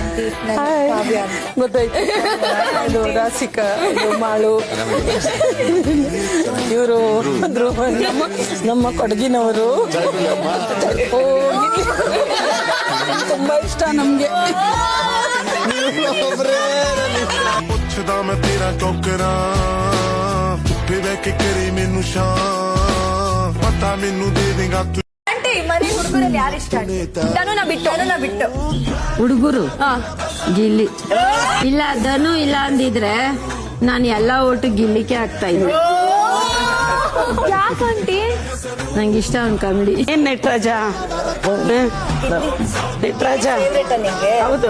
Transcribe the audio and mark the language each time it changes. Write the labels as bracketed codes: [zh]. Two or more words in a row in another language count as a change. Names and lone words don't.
[kn] ಗೊತ್ತಾಯ್ತು. ಇದು ರಾಸಿಕಾ, ಇದು ಮಾಳು, ಇವರು ನಮ್ಮ ಕೊಡಗಿನವರು. ತುಂಬಾ ಇಷ್ಟ ನಮ್ಗೆ. [pa] ਪੁੱਛਦਾ ਮੈਂ ਤੇਰਾ ਟੋਕਰਾ ਧੁੱਪੇ ਬਹਿ ਕੇ ਕਰੀ ਮੈਨੂੰ ਸ਼ਾਮ ਪਤਾ ਮੈਨੂੰ ਦੇ ਦੇਗਾ ਤੂੰ [kn] ಆಂಟಿ ಮನೆ ಹುಡುಗರಲ್ಲಿ ಯಾರು ಇಷ್ಟ? ಧನುನ ಬಿಟ್ಟು ಹುಡುಗರು ಗಿಲ್ಲಿ ಇಲ್ಲ, ಧನು ಇಲ್ಲ ಅಂದಿದ್ರೆ ನಾನು ಎಲ್ಲಾ ಓಟು ಗಿಲ್ಲಿಕ್ಕೆ ಆಗ್ತಾ ಇದ್ದೆ. ಯಾಕಂಟಿ? ನಂಗೆ ಇಷ್ಟ ಅವ್ನ ಕಾಮಿಡಿ. ಏನ್ ನಟರಾಜ, ನಟರಾಜ ಹೌದು.